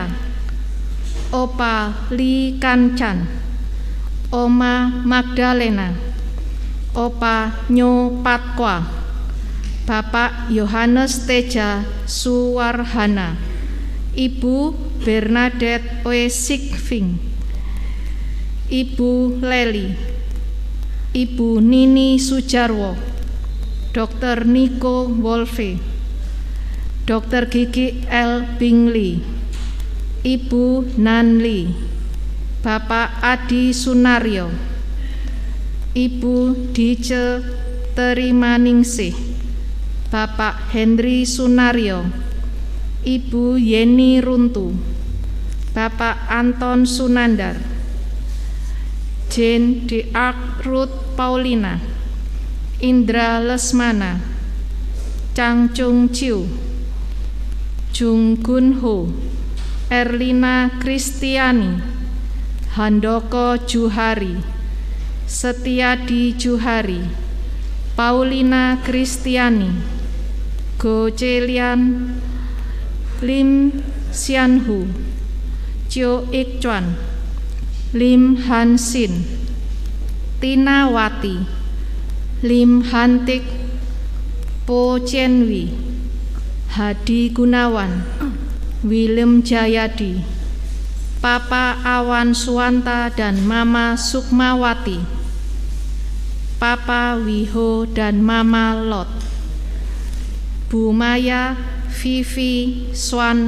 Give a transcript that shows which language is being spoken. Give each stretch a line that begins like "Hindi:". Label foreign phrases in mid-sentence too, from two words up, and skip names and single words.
Indonesian: Opa Li Kancan, Oma Magdalena, Opa Nyo Patkwa, Bapak Yohanes Teja Suwarhana, Ibu Bernadette Oesikving, Ibu Leli, Ibu Nini Sujarwo, Dr. Niko Wolfe, Dr. Gigi L. Bingli, Ibu Nanli, Bapak Adi Sunaryo, Ibu Dice Terimaningsih, Bapak Henry Sunaryo, Ibu Yeni Runtu, Bapak Anton Sunandar, Jane D. Ark Ruth Paulina, Indra Lesmana, Chang Chung Chiu, Jung Gun Ho, Erlina Kristiani, Handoko Juhari, Setiadi Juhari, Paulina Kristiani, Go Chelian, Lim Sianhu, Chio Ik Chuan, Lim Han Sin, Tina Wati, Lim Hantik, Po Chenwi, Hadi Gunawan, Willem Jayadi, Papa Awan Suwanta dan Mama Sukmawati, Papa Wiho dan Mama Lot, Bu Maya, Vivi, Swan